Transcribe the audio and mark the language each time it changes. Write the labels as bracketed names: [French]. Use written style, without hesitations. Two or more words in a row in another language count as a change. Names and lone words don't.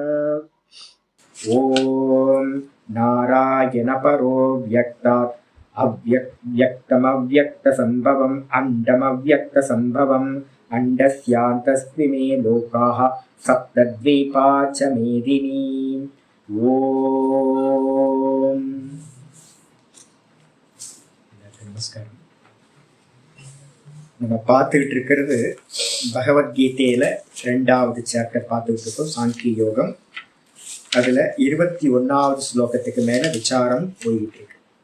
[Sanskrit] ॐ नारायण परो व्यक्तात् अव्यक्तमव्यक्तसम्भवम् अण्डमव्यक्तसम्भवम् अण्डस्यान्तस्ति मे लोकाः सप्तद्वीपा च मेदिनी। [Tamil] ஓம். நமஸ்காரம். நம்ம பார்த்துக்கிட்டு இருக்கிறது பகவத்கீதையில 2வது சாப்டர் பார்த்துக்கிட்டு இருக்கோம், சாங்கிய யோகம். அதுல 21வது ஸ்லோகத்துக்கு மேல விசாரம் போய்கிட்டு இருக்கு.